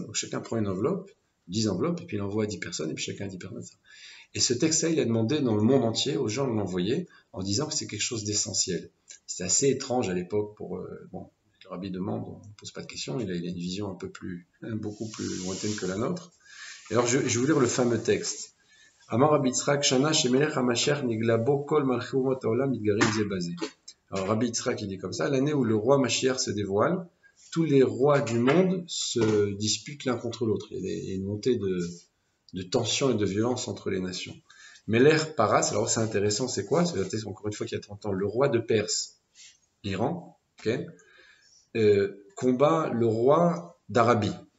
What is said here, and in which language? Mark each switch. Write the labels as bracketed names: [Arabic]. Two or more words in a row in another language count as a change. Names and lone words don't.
[French] Donc chacun prend une enveloppe, 10 enveloppes, et puis il envoie à 10 personnes, et puis chacun a 10 personnes. Et ce texte-là, il a demandé dans le monde entier aux gens de l'envoyer en disant que c'est quelque chose d'essentiel. C'était assez étrange à l'époque pour... Le rabbi demande, on ne pose pas de questions, il a une vision beaucoup plus lointaine que la nôtre. Et alors, je vais vous lire le fameux texte. [Hebrew] אמר רבי יצחק, שנה שמלך המשיח נגלה בו כל מלכי אומות העולם מתגרים זה בזה. [French] Alors, Rabbi Yitzhak, il dit comme ça, l'année où le roi Mashiach se dévoile, tous les rois du monde se disputent l'un contre l'autre. Il y a une montée de tension et de violence entre les nations. [Hebrew] מלך פרס, [French] alors c'est intéressant, c'est quoi? C'est encore une fois qu'il y a 30 ans, le roi de Perse, l'Iran, ok, combat le roi d'Arabie.